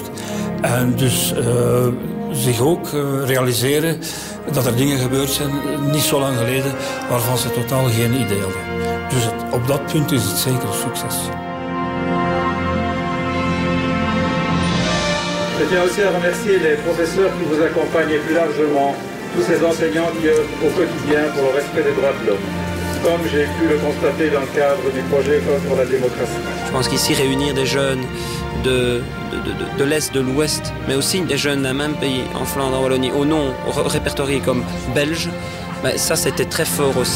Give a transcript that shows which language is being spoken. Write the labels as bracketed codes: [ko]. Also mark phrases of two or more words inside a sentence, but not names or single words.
[nl] En dus zich ook realiseren dat er dingen gebeurd zijn, niet zo lang geleden, waarvan ze totaal geen idee hadden. Dus op dat punt is het zeker een succes. [fr] Je tiens aussi à remercier les professeurs qui vous accompagnent et plus largement tous ces enseignants qui œuvrent au quotidien pour le respect des droits de l'homme, comme j'ai pu le constater dans le cadre du projet École pour la démocratie. Je pense qu'ici, réunir des jeunes de l'Est, de l'Ouest, mais aussi des jeunes d'un même pays, en Flandre, en Wallonie, au nom répertoriés comme belges, ben ça c'était très fort aussi.